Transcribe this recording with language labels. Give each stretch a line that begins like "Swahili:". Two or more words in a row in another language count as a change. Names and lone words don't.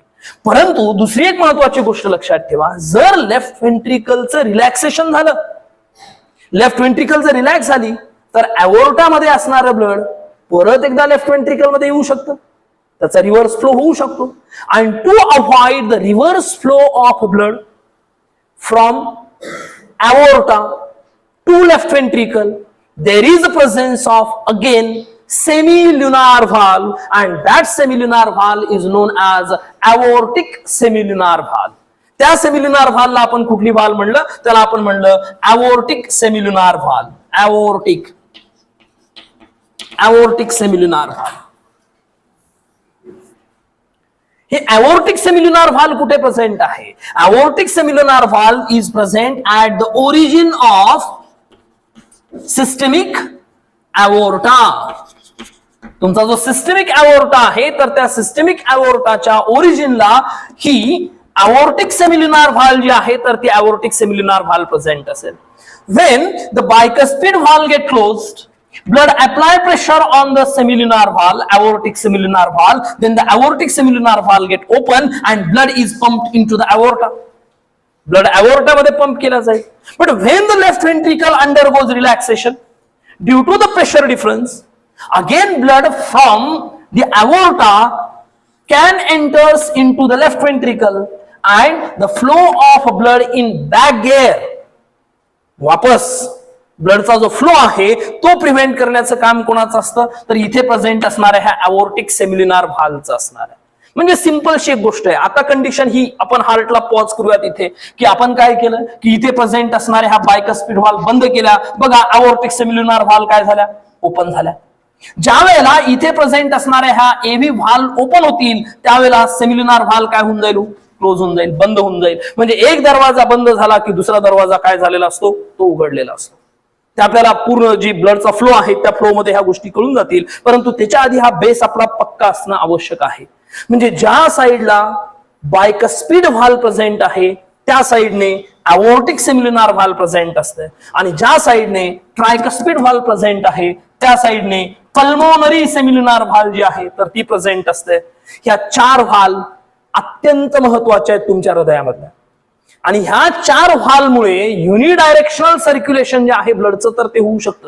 Marathi: परंतु दुसरी एक महत्वाची गोष्ट लक्षात ठेवा, जर
English: left ventricle relaxation
Marathi: झालं,
English: left ventricle
Marathi: जर रिलॅक्स झाली तर अवोर्टा मध्ये असणारं ब्लड परत एकदा
English: left ventricle
Marathi: मध्ये येऊ शकतं, त्याचा
English: reverse flow
Marathi: होऊ शकतो.
English: and to avoid the reverse flow of blood from aorta to left ventricle, there is a presence of again semilunar valve, and that semilunar valve is known as aortic semilunar valve.
Marathi: त्या
English: semilunar valve
Marathi: आपण कुठली व्हाल्व म्हणलं, त्याला आपण म्हणलं
English: aortic semilunar valve. aortic semilunar valve.
Marathi: हे
English: aortic semilunar valve
Marathi: कुठे प्रेझेंट आहे?
English: aortic semilunar valve is present at the origin of systemic aorta.
Marathi: तुमचा जो
English: systemic aorta
Marathi: आहे, तर त्या
English: systemic aorta
Marathi: ओरिजिनला ही
English: aortic semilunar valve
Marathi: जी आहे, तर ती
English: aortic semilunar valve present
Marathi: असेल.
English: When the bicuspid valve get closed, blood apply pressure on the semilunar valve, aortic semilunar valve, then the aortic semilunar valve get open and blood is pumped into the aorta. Blood aorta
Marathi: मध्ये पंप केला जाईल.
English: But when the left ventricle undergoes relaxation due to the pressure difference, again blood from the aorta can enters into the left ventricle and the flow of blood in back gear,
Marathi: वापस ब्लडचा जो फ्लो आहे तो प्रिव्हेंट करण्याचं काम कोणाचं असतं, तर इथे प्रेझेंट असणाऱ्या ह्या
English: aortic semilunar valveचं
Marathi: असणार आहे. म्हणजे सिंपलशी एक गोष्ट आहे. आता कंडिशन ही आपण
English: heart pause
Marathi: करूयात इथे, की आपण काय केलं की इथे प्रेझेंट असणाऱ्या ह्या
English: bicuspid valve
Marathi: बंद केल्या. बघा
English: aortic semilunar valve
Marathi: काय झाल्या, ओपन झाल्या. ज्या वेळेला इथे प्रेझेंट असणाऱ्या ह्या
English: AV valve open
Marathi: होतील, त्यावेळेला
English: semilunar valve
Marathi: काय होऊन जाईल, क्लोज होऊन जाईल, बंद होऊन जाईल. म्हणजे एक दरवाजा बंद झाला की दुसरा दरवाजा काय झालेला असतो, तो उघडलेला असतो. ते आपल्याला पूर्ण जी
English: blood flow
Marathi: आहे त्या फ्लो मध्ये ह्या गोष्टी कळून जातील. परंतु त्याच्या आधी हा बेस आपला पक्का असणं आवश्यक आहे. म्हणजे ज्या साईडला
English: bicuspid valve present
Marathi: आहे त्या साईडने
English: aortic semilunar valve present
Marathi: असते, आणि ज्या साईडने
English: tricuspid valve present
Marathi: आहे त्या साईडने
English: pulmonary semilunar valve
Marathi: जी आहे तर ती प्रेझेंट असते. ह्या चार व्हाल्व अत्यंत महत्वाच्या आहेत तुमच्या हृदयामधल्या, आणि ह्या चार व्हाल्वमुळे
English: unidirectional circulation
Marathi: जे आहे ब्लडचं तर ते होऊ शकतं.